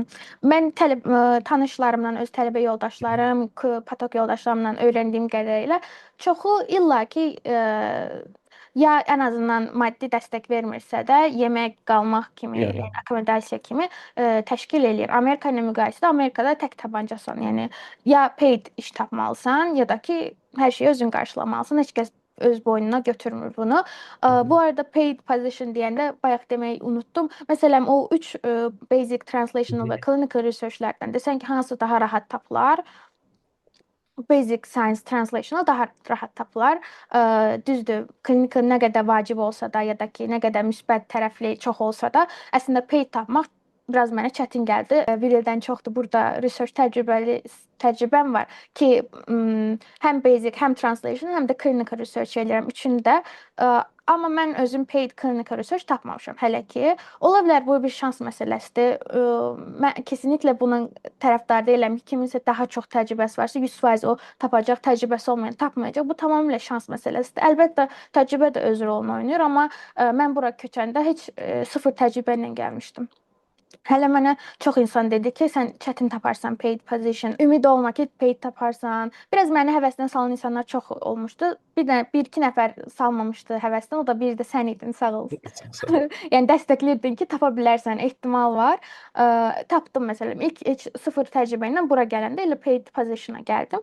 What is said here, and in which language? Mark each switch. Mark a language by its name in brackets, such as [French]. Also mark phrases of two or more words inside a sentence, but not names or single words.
[Azerbaijani] Mən tanışlarımdan, öz tələbə yoldaşlarım, patoloq yoldaşlarımdan öyrəndiyim qədərilə çoxu illaki ya ən azından maddi dəstək vermirsə də yemək, qalmaq kimi, Yəni. yəni akkomodasiya kimi təşkil eləyir. Amerika ilə müqayisədə Amerikada tək tabancasan, yəni ya paid iş tapmalısan, ya da ki hər şeyi özün qarşılamalısan. Heç kəs öz boynuna götürmür bunu. Bu arada [English] paid position [Azerbaijani] deyəndə bayaq deməyi unutdum. Məsələn, o 3 [English] basic translational [Azerbaijani] və [English] clinical researchlərdən [Azerbaijani] desən ki, hansı daha rahat tapılar? [English] Basic Science Translational [Azerbaijani] daha rahat tapılar. Düzdür, klinika nə qədər vacib olsa da, ya da ki, nə qədər müsbət tərəfli çox olsa da, əslində paid tapmaq biraz mənə çətin gəldi. Bir ildən çoxdur burada research təcrübəm var ki, həm basic, həm translation, həm də [English] clinical research [Azerbaijani] eləyirəm üçünü də. Amma mən özüm [English] paid clinical research [Azerbaijani] tapmamışam hələ ki. Ola bilər bu bir şans məsələsidir. Mən kesinlikle bunun tərəfdarı deyiləm ki, kiminsə daha çox təcrübəsi varsa 100% o tapacaq, təcrübəsi olmayan tapmayacaq. Bu tamamilə şans məsələsidir. Əlbəttə təcrübə də öz rolunu oynayır, amma mən bura köçəndə heç sıfır təcrübə ilə gəlmişdim. Hələ mənə çox insan dedi ki, sən çətin taparsan [English] paid position. [Azerbaijani] Ümid olma ki, paid taparsan. Biraz məni həvəsdən salan insanlar çox olmuşdu. Bir-iki nəfər salmamışdı həvəsdən. O da biri də sən idin, sağ ol. Yəni dəstəklirdin ki, tapa bilərsən, ehtimal var. Tapdım məsələn. İlk heç sıfır təcrübə ilə bura gələndə elə [English] paid position'a [Azerbaijani] gəldim.